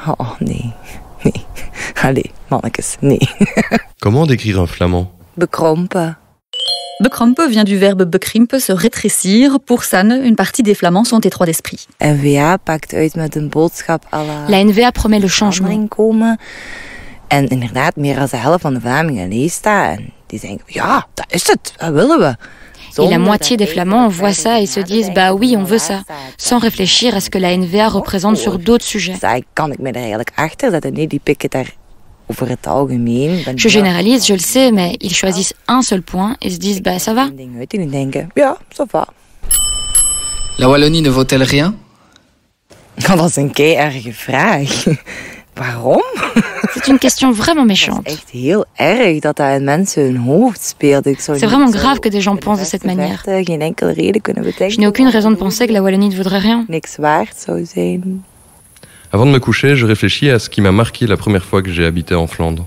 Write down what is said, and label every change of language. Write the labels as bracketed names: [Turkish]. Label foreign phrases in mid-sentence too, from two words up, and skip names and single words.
[French] Comment décrire un flamand? [Dutch] Bekrompen. [French] Bekrompen vient du verbe bekrimpen, se rétrécir. Pour Sanne, une partie des Flamands sont étroits d'esprit. La NVA promet le changement. [Dutch] En inderdaad, meer dan de helft van de Vlamingen leest dat en die denken, ja, dat is het, dat willen we. [French] Et la moitié des Flamands voient ça et se disent « bah oui, on veut ça », sans réfléchir à ce que la NVA représente sur d'autres sujets. Je généralise, je le sais, mais ils choisissent un seul point et se disent « bah ça va ». La Wallonie ne vaut-elle rien? [Dutch] Dat is een kei-erge vraag. Waarom? [French] C'est une question vraiment méchante. C'est vraiment grave que des gens pensent de cette manière. Je n'ai aucune raison de penser que la Wallonie ne vaudrait rien. Avant de me coucher, je réfléchis à ce qui m'a marqué la première fois que j'ai habité en Flandre.